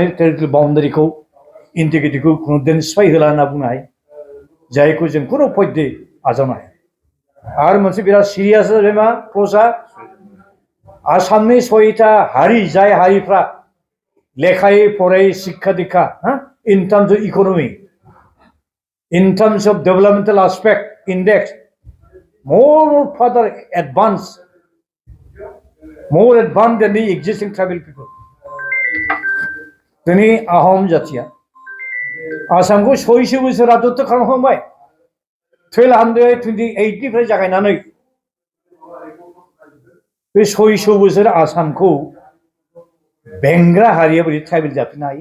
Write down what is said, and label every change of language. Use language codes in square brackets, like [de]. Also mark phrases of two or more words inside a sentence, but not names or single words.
[brx] टेरिटरियेल बाउन्डारिखौ इन्टिग्रिटिखौ खुनु दिन सिफाय होला होनना बुंनो हायो जायखौ जों खुनु पइन्टै आजावनो हाया आरो मोनसे बिराद सिरियास जाबाय मा क्ल'जआ आसामनि 6टा हारि जाय हारिफ्रा लेखायै फरायै शिक्षा दीक्षा [en] in terms of economy in terms of developmental aspect index more further advanced than the existing tribal people [brx] दिनै आहम जातिया आसामखौ 600 बोसोर राजत्व खालामखांबाय 1228 निफ्राय जागायनानै बे 600 बोसोर आसामखौ बेंग्रा हारिया बोरै ट्राइबेल जाफिननो हायो